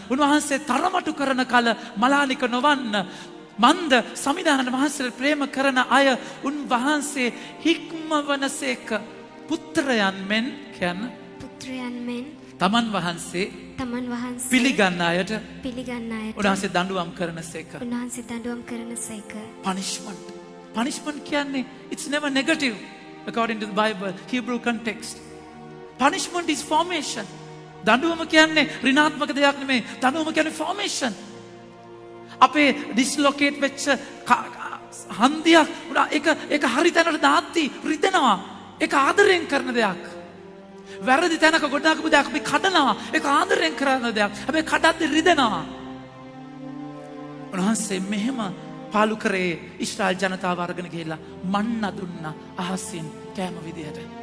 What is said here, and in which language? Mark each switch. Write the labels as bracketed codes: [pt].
[si] උන්වහන්සේ තරමටු කරන කල මලානික නොවන්න. මන්ද සමිදානන් වහන්සේ ප්‍රේම කරන අය උන්වහන්සේ හික්මවනසේක. පුත්‍රයන් මෙන් කියන්න පුත්‍රයන් මෙන් තමන් වහන්සේ පිළිගන්න අයට උන්වහන්සේ දඬුවම් කරනසේක. උන්වහන්සේ දඬුවම් කරනසේක. [en] Punishment [si] කියන්නේ [en] it's never negative according to the Bible, Hebrew context. Punishment is formation. [si] දඬුවම කියන්නේ ඍණාත්මක දෙයක් නෙමෙයි. දඬුවම කියන්නේ formation. අපේ dislocate වෙච්ච හන්දියක් ඒක හරි තැනට දාද්දි රිදෙනවා. ඒක ආදරයෙන් කරන දෙයක්. වැරදි තැනක ගොඩනගපු දෙයක් අපි කඩනවා. ඒක ආදරයෙන් කරන දෙයක්. හැබැයි කඩද්දි රිදෙනවා. උන්වහන්සේ මෙහෙම පාලු කරේ ඉස්රායල් ජනතාව අරගෙන ගිහිල්ලා මන්න දුන්නා අහසින් කෑම විදියට.